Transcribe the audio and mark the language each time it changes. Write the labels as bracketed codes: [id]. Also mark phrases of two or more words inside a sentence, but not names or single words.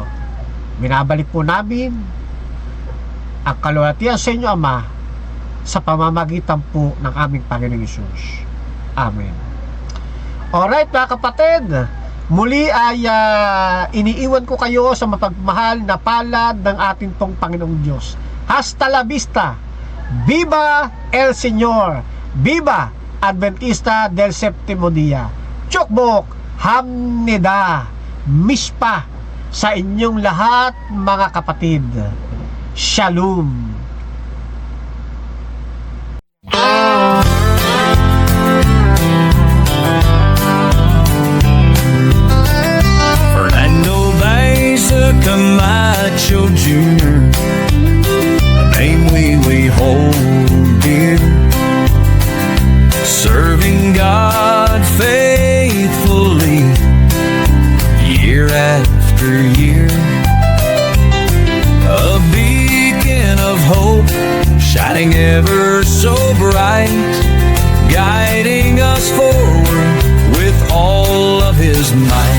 [tl] Binabalik po namin ang kaluwalhatian sa inyo, Ama, sa pamamagitan po ng aming Panginoong Hesus. Amen. Alright mga kapatid, muli ay iniiwan ko kayo sa mapagmahal na palad ng ating pong Panginoong Diyos. [es] Hasta la vista. Viva el Señor. Viva Adventista del Séptimo Día. [ko] 축복합니다 [tl] Mishpa sa inyong lahat mga kapatid. Shalom. [en] Fernando Baeza Camacho Jr., name we hold dear, serving God faithfully year after year, a beacon of hope shining ever so bright, guiding us forward with all of His might.